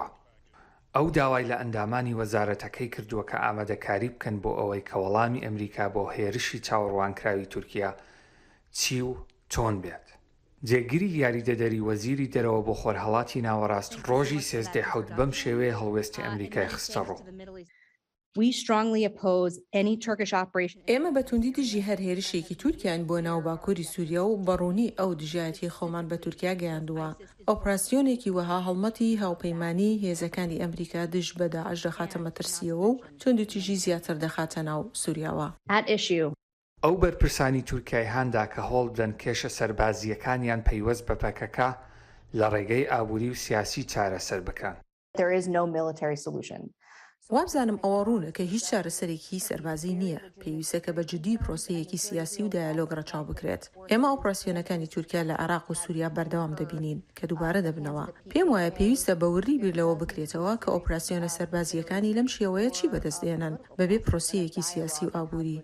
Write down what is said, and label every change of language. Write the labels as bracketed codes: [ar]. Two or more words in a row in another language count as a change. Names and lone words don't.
[ckb] ئەو داوای لە ئەندامانی وەزارەتەکەی کردووە کە ئامادەکاری بکەن بۆ ئەوەی کە وەڵامی ئەمریکا بۆ هێرشی چاوەڕوانکراوی تورکیا چی و چۆن بێت. جێگیری یاریدەدەری وەزیری دەرەوە بۆ خۆرهەڵاتی ناوەڕاست ڕۆژی 13 بەم شێوەیە هەڵوێستی ئەمریکای خستە ڕوو. [en] We strongly oppose any Turkish operation. [ckb] ئێمە بەتوندی دژی هەر هێرشێکی تورکیان بۆ ناو باکووری سووریا و بەڕوونی ئەو دژایەتی خۆمان بە تورکیا گەیاندووە. ئۆپراسیۆنێکی وەها هەڵمەتی هاوپەیمانی هێزەکانی ئەمریکا دژ بە داعش دەخاتە مەترسیەوە و توندوتیژی زیاتر دەخاتە ناو سووریاوە. ئەو بەرپرسانی تورکیای هاندا کە هەوڵ بدەن کێشە سەربازیەکانیان پەیوەست بە پەکەکە لە ڕێگەی ئابووری و سیاسی چارەسەر بکەن. [en] There is no military solution. [ckb] وابزانم ئەوە ڕوونە کە هیچ چارەسەرێکی سەربازی نییە، پێویستە کە بە جدی پرۆسەیەکی سیاسی و دایالۆگ ڕەچاو بکرێت. ئێمە ئۆپراسیۆنەکانی تورکیا لە عێراق و سووریا بەردەوام دەبینین کە دووبارە دەبنەوە. پێم وایە پێویستە بەوردی بیر لەوە بکرێتەوە کە ئۆپراسیۆنە سەربازیەکانی لەم شێوەیە چی بەدەستێنن بەبێ پرۆسەیەکی سیاسی و ئابووری.